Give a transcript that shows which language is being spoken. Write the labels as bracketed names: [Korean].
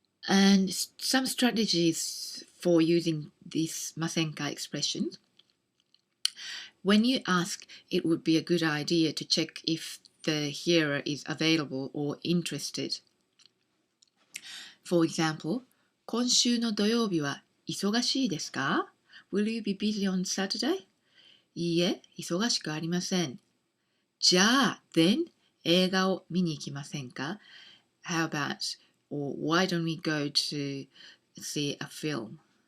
[English] And some strategies for using this ませんか expression. When you ask, it would be a good idea to check if the hearer is available or interested. [Japanese] For example, 今週の土曜日は忙しいですか? [English] Will you be busy on Saturday? [Japanese] いいえ、忙しくありません。じゃあ、then 映画を見に行きませんか? [English] How about, or why don't we go to see a film?